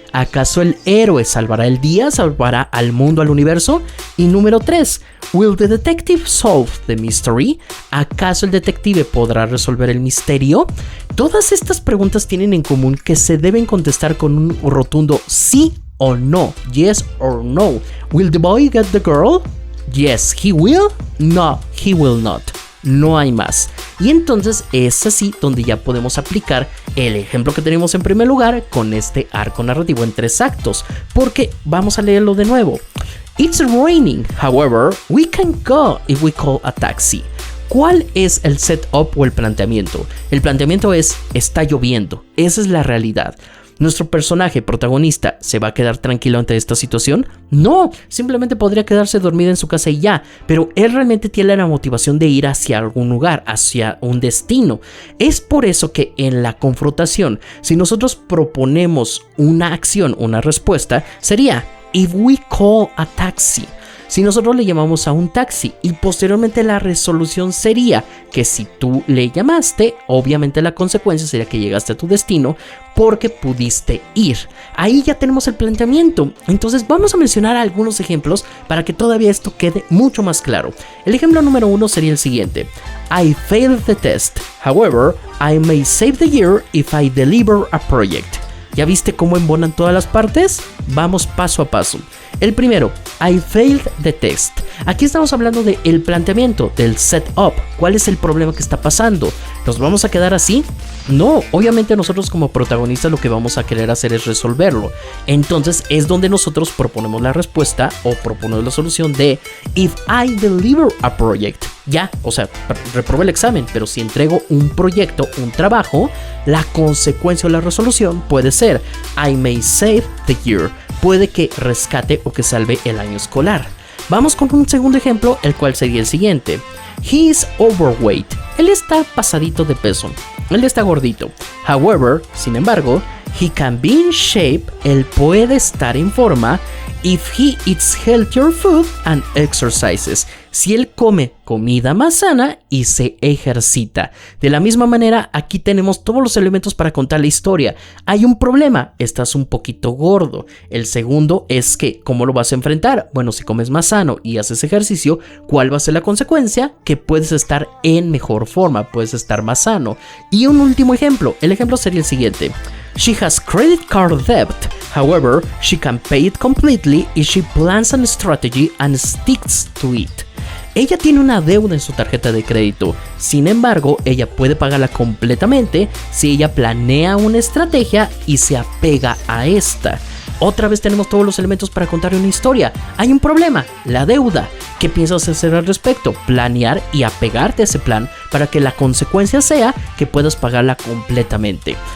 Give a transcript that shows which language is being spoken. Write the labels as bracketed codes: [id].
[es] ¿Acaso el héroe salvará el día? ¿Salvará al mundo, al universo? Y número 3. [en] Will the detective solve the mystery? [es] ¿Acaso el detective podrá resolver el misterio? Todas estas preguntas tienen en común que se deben contestar con un rotundo sí o no. [en] Yes or no. Will the boy get the girl? Yes, he will. No, he will not. [es] No hay más. Y entonces es así donde ya podemos aplicar el ejemplo que tenemos en primer lugar con este arco narrativo en 3 actos, porque vamos a leerlo de nuevo. [en] It's raining, however, we can go if we call a taxi. [es] ¿Cuál es el setup o el planteamiento? El planteamiento es, está lloviendo, esa es la realidad. ¿Nuestro personaje protagonista se va a quedar tranquilo ante esta situación? No, simplemente podría quedarse dormido en su casa y ya, pero él realmente tiene la motivación de ir hacia algún lugar, hacia un destino. Es por eso que en la confrontación, si nosotros proponemos una acción, una respuesta, sería [en] if we call a taxi. [es] Si nosotros le llamamos a un taxi y posteriormente la resolución sería que si tú le llamaste, obviamente la consecuencia sería que llegaste a tu destino porque pudiste ir. Ahí ya tenemos el planteamiento. Entonces vamos a mencionar algunos ejemplos para que todavía esto quede mucho más claro. El ejemplo número 1 sería el siguiente. [en] I failed the test. However, I may save the year if I deliver a project. [es] ¿Ya viste cómo embonan todas las partes? Vamos paso a paso. El primero, [en] I failed the test. [es] Aquí estamos hablando del planteamiento, del setup. ¿Cuál es el problema que está pasando? ¿Nos vamos a quedar así? No, obviamente nosotros como protagonistas lo que vamos a querer hacer es resolverlo. Entonces es donde nosotros proponemos la respuesta o proponemos la solución de [en] if I deliver a project. [es] Ya, o sea, reprobé el examen, pero si entrego un proyecto, un trabajo, la consecuencia o la resolución puede ser [en] I may save the year. [es] Puede que rescate o que salve el año escolar. Vamos con un segundo ejemplo, el cual sería el siguiente. [en] He is overweight. [es] Él está pasadito de peso. Él está gordito. [en] However, [es] sin embargo, [en] he can be in shape. [es] Él puede estar en forma [en] if he eats healthier food and exercises. [es] Si él come comida más sana y se ejercita. De la misma manera, aquí tenemos todos los elementos para contar la historia. Hay un problema, estás un poquito gordo. El segundo es que, ¿cómo lo vas a enfrentar? Bueno, si comes más sano y haces ejercicio, ¿cuál va a ser la consecuencia? Que puedes estar en mejor forma, puedes estar más sano. Y un último ejemplo, el ejemplo sería el siguiente. [en] She has credit card debt. However, she can pay it completely if she plans a strategy and sticks to it. [es] Ella tiene una deuda en su tarjeta de crédito. Sin embargo, ella puede pagarla completamente si ella planea una estrategia y se apega a esta. Otra vez tenemos todos los elementos para contar una historia. Hay un problema, la deuda. ¿Qué piensas hacer al respecto? Planear y apegarte a ese plan para que la consecuencia sea que puedas pagarla completamente.